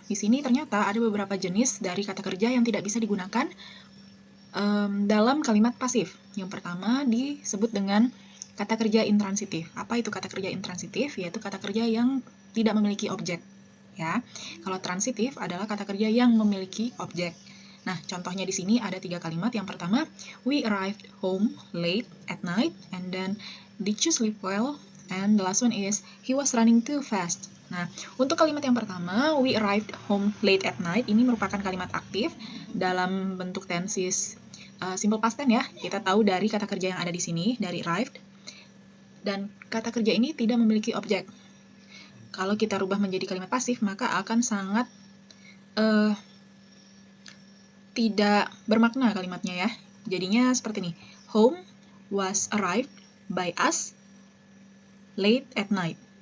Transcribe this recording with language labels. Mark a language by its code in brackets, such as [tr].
[id] Di sini ternyata ada beberapa jenis dari kata kerja yang tidak bisa digunakan dalam kalimat pasif. Yang pertama disebut dengan kata kerja intransitif. Apa itu kata kerja intransitif? Yaitu kata kerja yang tidak memiliki objek. Ya, kalau transitif adalah kata kerja yang memiliki objek. Nah, contohnya di sini ada 3 kalimat. Yang pertama, [en] we arrived home late at night, and then did you sleep well? And the last one is, he was running too fast. [id] Nah, untuk kalimat yang pertama, [en] we arrived home late at night, [id] ini merupakan kalimat aktif dalam bentuk tenses simple past tense ya. Kita tahu dari kata kerja yang ada di sini, dari arrived. Dan kata kerja ini tidak memiliki objek. Kalau kita rubah menjadi kalimat pasif, maka akan sangat tidak bermakna kalimatnya ya. Jadinya seperti ini. [en] Home was arrived by us late at night.